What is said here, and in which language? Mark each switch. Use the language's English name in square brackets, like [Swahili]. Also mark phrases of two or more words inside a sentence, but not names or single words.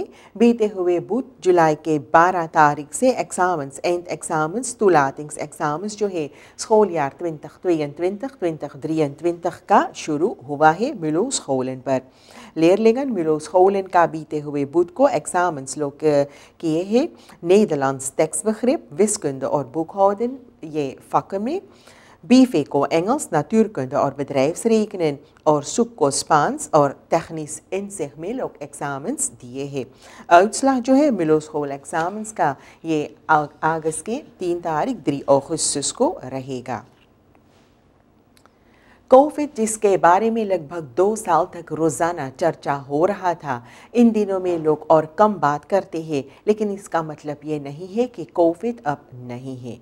[Caribbean Hindustani] बीते हुए बुध जुलाई के 12 तारीख से एग्ज़ाम्स, [Dutch] eind examens, toelatings examens [Caribbean Hindustani] जो है schooljaar 2022-2023 का शुरू हुआ है [Dutch] mulo scholen [Caribbean Hindustani] पर। लेerlingen [Dutch] mulo scholen [Caribbean Hindustani] का बीते हुए बुध को एग्ज़ाम्स लोग किए हैं [Dutch] Nederlands tekstbegrip, wiskunde [Caribbean Hindustani] और boekhouden ये vakken में, BV को [Dutch] Engels, natuurkunde [Caribbean Hindustani] और bedrijfsrekenen और सुक को स्पांस और [Dutch] technisch inzicht [Caribbean Hindustani] में लोग एग्ज़ाम्स दिए हैं। uitslag जो है [Dutch] mulo school [Caribbean Hindustani] एग्ज़ाम्स का ये अगस्त के 3 तारीख 3 अगस्त को रहेगा। कोविड जिसके बारे में लगभग 2 साल तक रोज़ाना चर्चा हो रहा था, इन दिनों में लोग और कम बात करते हैं, लेकिन इसका मतलब ये नहीं है कि कोविड अब नहीं है।